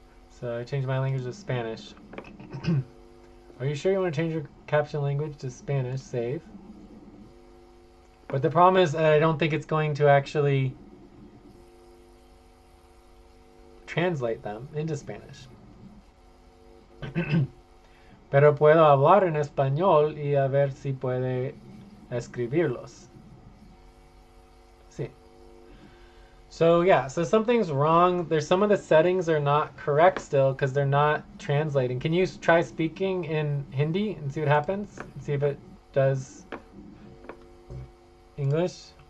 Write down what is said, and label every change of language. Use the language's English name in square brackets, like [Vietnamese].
[English] So I change my language to Spanish. Are you sure you want to change your caption language to Spanish? Save. But the problem is I don't think it's going to actually translate them into Spanish. [Spanish] Pero puedo hablar en español y a ver si puede escribirlos. Sí. [English] So yeah, so something's wrong. There's some of the settings are not correct still because they're not translating. Can you try speaking in Hindi and see what happens? See if it does English.